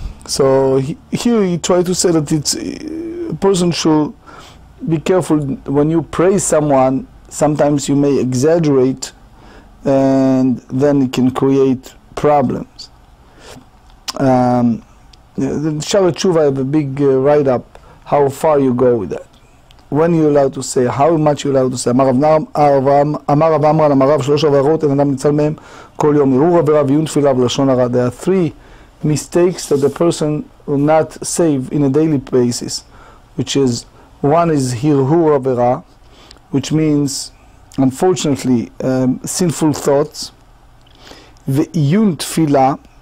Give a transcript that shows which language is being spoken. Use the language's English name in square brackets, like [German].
[English] So here he tried to say that it's a person should be careful when you praise someone. Sometimes you may exaggerate, and then it can create problems. The Shara Tshuva have a big write-up how far you go with that. When you're allowed to say, how much you're allowed to say. [Hebrew] אמר רב אמרה למרב שלוש עבירות אין אדם ניצל מהם כל יום ערעור עבירה ועיון תפילה ולשון הרע. [English] There are 3 mistakes that the person will not save in a daily basis, which is, one is הרהור עבירה, which means, unfortunately, sinful thoughts, [Hebrew] ועיון תפילה.